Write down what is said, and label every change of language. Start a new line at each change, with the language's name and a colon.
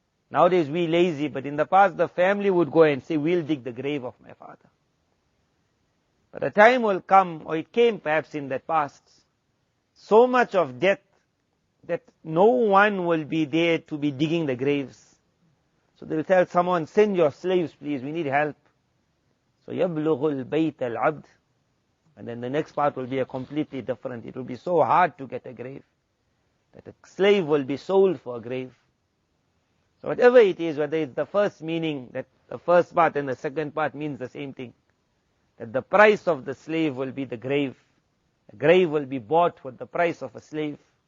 English: Nowadays we lazy, but in the past the family would go and say, we'll dig the grave of my father. But a time will come, or it came perhaps in that past, so much of death that no one will be there to be digging the graves. So they'll tell someone, send your slaves please, we need help.
Arabic: So يَبْلُغُ الْبَيْتَ الْعَبْدِ.
English: And then the next part will be a completely different. It will be so hard to get a grave, that a slave will be sold for a grave. So whatever it is, whether it's the first meaning, that the first part and the second part means the same thing. That the price of the slave will be the grave. A grave will be bought with the price of a slave.